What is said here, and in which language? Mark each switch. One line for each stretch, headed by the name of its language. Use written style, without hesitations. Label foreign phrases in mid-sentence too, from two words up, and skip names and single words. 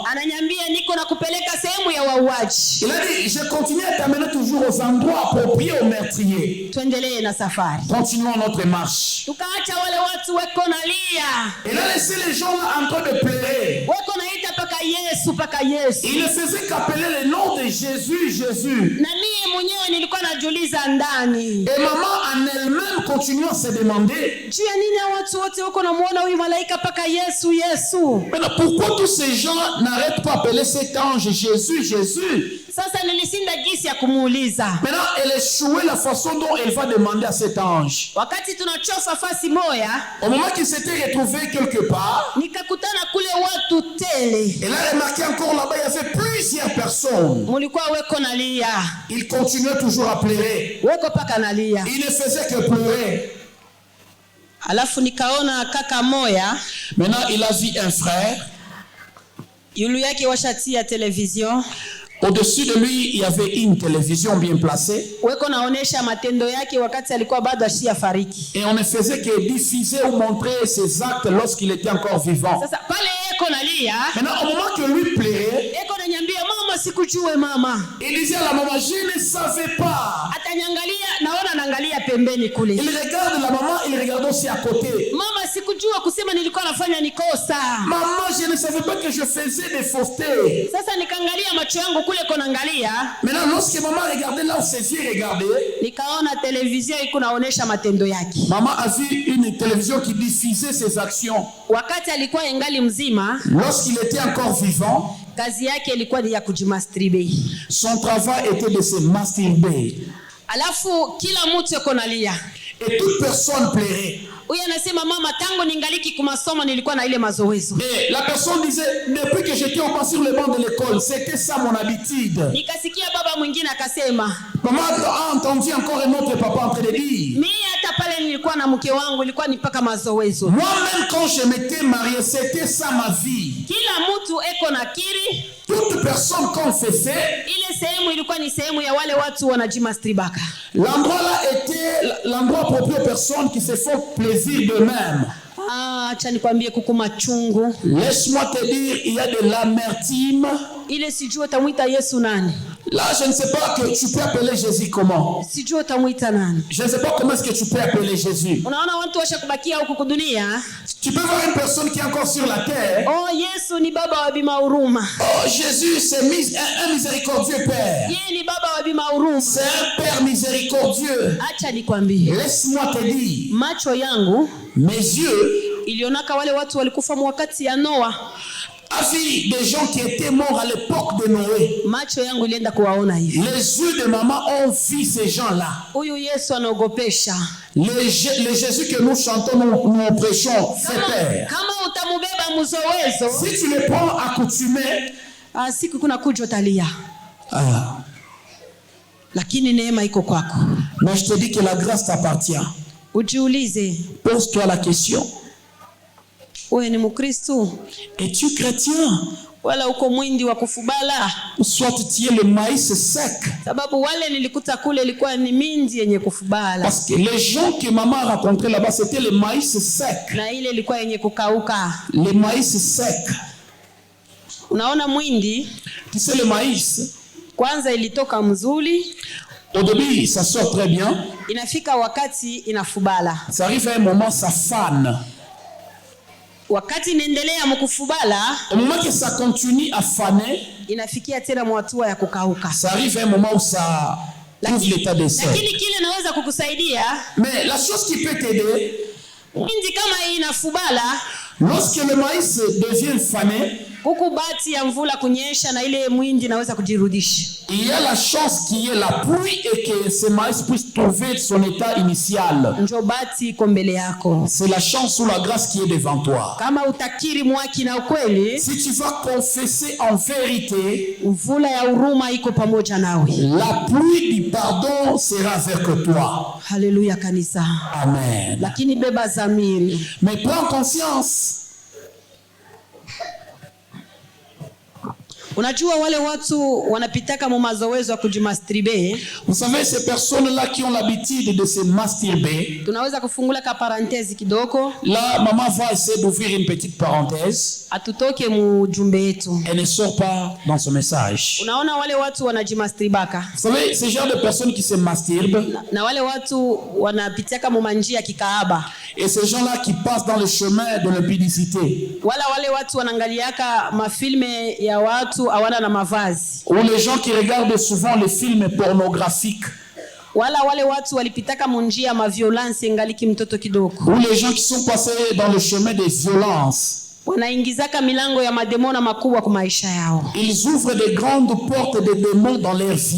Swahili: Ananyambia niko na kupeleka sehemu ya wauaji.
French: Il a dit, je continue à t'amener toujours aux endroits appropriés aux meurtriers.
Swahili: Tuendelee na safari.
French: Continuons notre marche.
Swahili: Tukaacha wale watu weko nalia.
French: Il a laissé les gens là en train de pleurer.
Swahili: Weko naita paka Yesu, paka Yesu.
French: Il ne faisait qu'appeler le nom de Jésus, Jésus.
Swahili: Na mimi mwenyewe nilikuwa najiuliza ndani.
French: Et maman en elle-même continue à se demander,
Swahili: Juu ya nini watu wote wako namuona huyu malaika paka Yesu, Yesu?
French: maintenant pourquoi tous ces gens n'arrêtent pas d'appeler cet ange Jésus, Jésus?
Swahili: Sasa nilisinda gisi ya kumuuliza.
French: Maintenant, elle échouait la façon dont elle va demander à cet ange.
Swahili: Wakati tunachofa fasi moya,
French: Au moment qu'il s'était retrouvé quelque part,
Swahili: nikakutana kule watu tele.
French: elle a remarqué encore là-bas, il y avait plusieurs personnes.
Swahili: Mulikuwa weko nalia.
French: Il continuait toujours à pleurer.
Swahili: Weko paka nalia.
French: Il ne faisait que pleurer.
Swahili: Alafu nikaona kaka moya,
French: Maintenant, il a vu un frère.
Swahili: yulu yake washatia television.
French: Au-dessus de lui, il y avait une télévision bien placée.
Swahili: Weko naonesha matendo yake wakati alikuwa bado ashia fariki.
French: Et on ne faisait que diffuser ou montrer ses actes lorsqu'il était encore vivant.
Swahili: Sasa pale eko nalia,
French: Maintenant, au moment que lui pleurait,
Swahili: eko nanyambia mama sikujue mama.
French: il disait à la maman, je ne savais pas.
Swahili: Atanyangalia, naona naangalia pembeni kule.
French: Il regarde la maman, il regarde aussi à côté.
Swahili: Mama sikujua kusema nilikuwa nafanya nikosa.
French: Maman, je ne savais pas que je faisais des faussetés.
Swahili: Sasa nikaangalia macho yangu kule konaangalia.
French: Maintenant, lorsque maman regardait là où ses yeux regardaient,
Swahili: Nikaona televizio iko naonesha matendo yake.
French: maman a vu une télévision qui diffusait ses actions.
Swahili: Wakati alikuwa ingali mzima,
French: Lorsqu'il était encore vivant,
Swahili: kazi yake ilikuwa ni ya kujimasturbe.
French: son travail était de se masturber.
Swahili: Alafu kila mtu yuko nalia.
French: Et toute personne pleurait.
Swahili: Huyu anasema mama, tangu ningaliki kumasomo nilikuwa na ile mazoezo.
French: Et la personne disait, depuis que j'étais au bas sur le banc de l'école, c'était ça mon habitude.
Swahili: Nikasikia baba mwingine akasema,
French: Maman a entendu encore un autre papa en train de dire,
Swahili: mimi hata pale nilikuwa na mke wangu ilikuwa ni paka mazoezo.
French: moi-même quand je m'étais marié, c'était ça ma vie.
Swahili: Kila mtu eko na kiri.
French: Toute personne confessait.
Swahili: Ile sehemu ilikuwa ni sehemu ya wale watu wanajimastribaka.
French: L'endroit là était l'endroit approprié aux personnes qui se font plaisir d'eux-mêmes.
Swahili: Acha nikwambie kuku machungu.
French: Laisse-moi te dire, il y a de l'amertume.
Swahili: Ile sijui utamuita Yesu nani.
French: Là, je ne sais pas que tu peux appeler Jésus comment.
Swahili: Sijui utamuita nani.
French: Je ne sais pas comment est-ce que tu peux appeler Jésus.
Swahili: Unaona watu washakubakia huku dunia.
French: Tu peux voir une personne qui est encore sur la terre.
Swahili: Oh, Yesu ni baba wa bima huruma.
French: Oh, Jésus, c'est un miséricordieux Père.
Swahili: Yeye ni baba wa bima huruma.
French: C'est un Père miséricordieux.
Swahili: Acha nikwambie.
French: Laisse-moi te dire.
Swahili: Macho yangu,
French: mes yeux,
Swahili: ilionaka wale watu walikufa wakati ya Noa.
French: a vu des gens qui étaient morts à l'époque de Noé.
Swahili: Macho yangu ilienda kuwaona hivi.
French: Les yeux de maman ont vu ces gens-là.
Swahili: Huyu Yesu anaogopesha.
French: Le Jésus que nous chantons, nous prêchons, fait peur.
Swahili: Kama utamubeba mzowezo,
French: Si tu le prends accoutumé,
Swahili: siku kuna kuja utalia. Lakini neema iko kwako.
French: Mais je te dis que la grâce t'appartient.
Swahili: Ujiulize.
French: Pose-toi la question.
Swahili: Wewe ni Mkristo?
French: Es-tu chrétien?
Swahili: Wala uko mwindi wa kufubala?
French: Soit tu es le maïs sec.
Swahili: Sababu wale nilikuta kule ilikuwa ni minzi yenye kufubala.
French: Parce que les gens que maman a rencontrés là-bas, c'était le maïs sec.
Swahili: Na ile ilikuwa yenye kukauka.
French: Le maïs sec.
Swahili: Unaona mwindi?
French: Tu sais le maïs?
Swahili: Kwanza ilitoka mzuri.
French: Au début, ça sort très bien.
Swahili: Inafika wakati inafubala.
French: Ça arrive à un moment, ça fane.
Swahili: Wakati inaendelea mkufubala,
French: Au moment que ça continue à faner,
Swahili: inafikia tena mwatua ya kukauka.
French: ça arrive à un moment où ça trouve l'état de sel.
Swahili: Lakini kile naweza kukusaidia,
French: Mais la chose qui peut t'aider,
Swahili: mwindi kama hii inafubala,
French: lorsque le maïs devient fané,
Swahili: huku bati ya mvula kunyesha na ile mwindi naweza kujirudisha.
French: il y a la chance qu'il y ait la pluie et que ce maïs puisse trouver son état initial.
Swahili: Njo bati iko mbele yako.
French: C'est la chance ou la grâce qui est devant toi.
Swahili: Kama utakiri mwaki na ukweli,
French: Si tu vas confesser en vérité,
Swahili: mvula ya huruma iko pamoja nawe.
French: la pluie du pardon sera avec toi.
Swahili: Haleluya kanisa.
French: Amen.
Swahili: Lakini beba zamiri.
French: Mais prends conscience.
Swahili: Unajua wale watu wanapitaka mu mazoezo ya kujimasturbe.
French: Vous savez, ces personnes-là qui ont l'habitude de se masturber,
Swahili: Tunaweza kufungula ka parenthèse kidogo.
French: là, maman va essayer d'ouvrir une petite parenthèse.
Swahili: Atutoke mujumbe yetu.
French: Elle ne sort pas dans ce message.
Swahili: Unaona wale watu wanajimasturbaka.
French: Vous savez, ce genre de personnes qui se masturbent,
Swahili: Na wale watu wanapitaka mu manjia kikaaba.
French: et ces gens-là qui passent dans le chemin de l'impudicité,
Swahili: Wale watu wanaangaliaka mafilme ya watu hawana na mavazi.
French: ou les gens qui regardent souvent les films pornographiques,
Swahili: Wale watu walipitaka munjia ma violence ngaliki mtoto kidogo.
French: ou les gens qui sont passés dans le chemin des violences.
Swahili: Wanaingizaka milango ya mademona makubwa kwa maisha yao.
French: Ils ouvrent des grandes portes de démons dans leur vie.